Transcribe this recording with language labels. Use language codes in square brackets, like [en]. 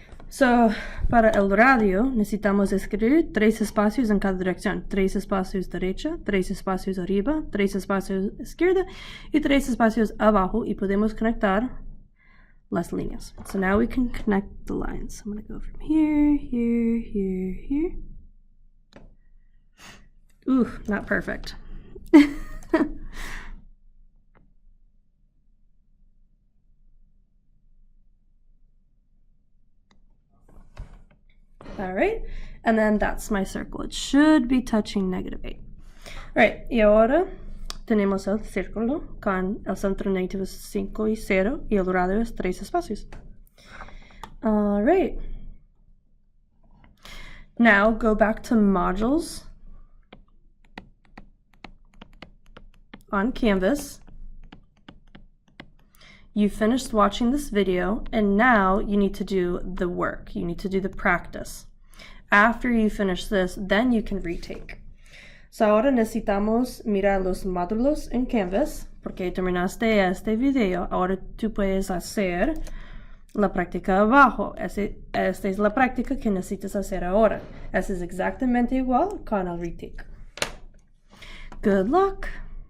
[es] So, para el radio necesitamos escribir 3 espacios en cada dirección. 3 espacios derecha, 3 espacios arriba, 3 espacios izquierda y 3 espacios abajo, y podemos conectar las líneas. [en] So now we can connect the lines. I'm going to go from here, here, here, here. Ooh, not perfect. All right, and then that's my circle. It should be touching -8. [es] All right, y ahora tenemos el círculo con el centro negativo 5 y 0 y el radio es 3 espacios. [en] All right. Now go back to modules on Canvas. You finished watching this video, and now you need to do the work. You need to do the practice. After you finish this, then you can retake. [es] So ahora necesitamos mirar los módulos en Canvas, porque terminaste este video. Ahora tú puedes hacer la práctica abajo. Esta es la práctica que necesitas hacer ahora. Esa es exactamente igual con el retake. [en] Good luck!